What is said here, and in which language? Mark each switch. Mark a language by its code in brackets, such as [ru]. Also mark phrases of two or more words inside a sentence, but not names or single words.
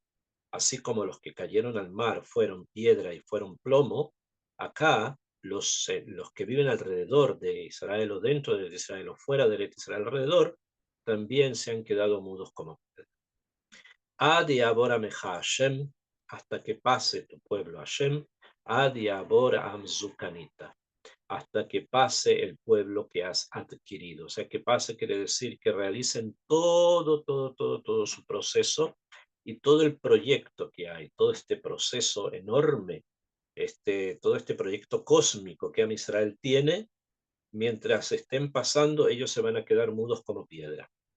[es] Así como los que cayeron al mar fueron piedra y fueron plomo, acá los que viven alrededor de Israel o dentro de Israel o fuera de Israel alrededor, también se han quedado mudos como piedra. [he] עד יעבור עמך השם, [es] hasta que pase tu pueblo Hashem, [he] עד יעבור עם זו קנית, [es] hasta que pase el pueblo que has adquirido. O sea, que pase quiere decir que realicen todo su proceso y todo el proyecto que hay, todo este proceso enorme, todo este proyecto cósmico que Israel tiene, mientras estén pasando, ellos se van a quedar mudos como piedra.